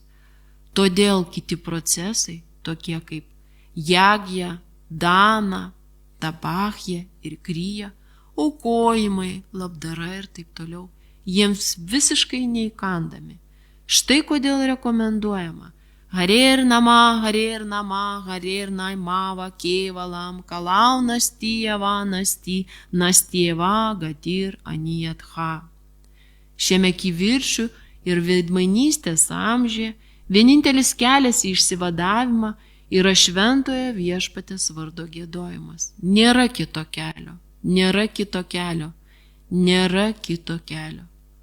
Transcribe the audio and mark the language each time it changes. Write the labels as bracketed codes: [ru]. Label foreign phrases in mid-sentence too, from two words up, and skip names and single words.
[lt] Todėl kiti procesai, tokie kaip jagja, dana, tabachja ir kryja, aukojimai, labdara ir taip toliau, jiems visiškai neįkandami. Štai kodėl rekomenduojama [sa] हरेर् नाम, हरेर् नाम, हरेर् नामैव, केवलम्, कलौ नास्त्येव, नास्त्येव, गतिर् अन्यथा. [lt] Šiame kiviršių ir veidmainystės amžiuje vienintelis kelias į išsivadavimą yra šventojo viešpatės vardo giedojimas. Nėra kito kelio, nėra kito kelio, nėra kito kelio.